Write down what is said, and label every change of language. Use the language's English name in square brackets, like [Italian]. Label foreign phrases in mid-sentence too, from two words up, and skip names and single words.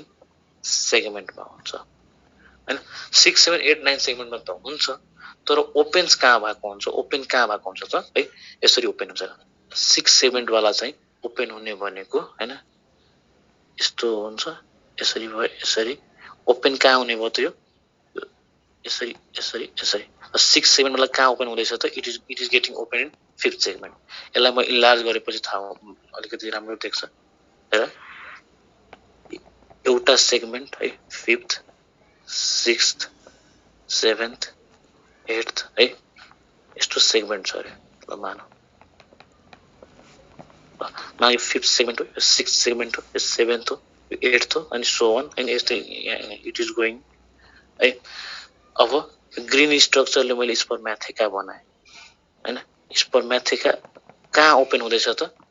[Nepali] सेगमेन्टमा हुन्छ हैन 6 7 8 9 सेगमेन्टमा त हुन्छ तर ओपन्स कहाँ भएको हुन्छ त है यसरी ओपन हुन्छ 6 सेगमेन्ट वाला चाहिँ ओपन हुने भनेको हैन यस्तो हुन्छ यसरी भयो यसरी ओपन कहाँ हुने भयो त यो यसरी 6 7 वाला कहाँ ओपन हुँदैछ त [English] it is getting open in 5th segment [Nepali] यसलाई म इन्लार्ज गरेपछि थाहा अलिकति राम्रो देख्छ हेर एउटा सेगमेन्ट है 5th 6th 7th 8th है यस्तो सेगमेन्ट छ रे ल मानौ यो 5th सेगमेन्ट हो यो 6th सेगमेन्ट हो यो 7th हो यो 8th हो अनि [English] so on and [Nepali] यस्तै [English] it is going [Nepali] है अब ग्रीन स्ट्रक्चरले मैले स्पर्मेथेका बनाए हैन स्पर्मेथेका कहाँ ओपन हुँदैछ त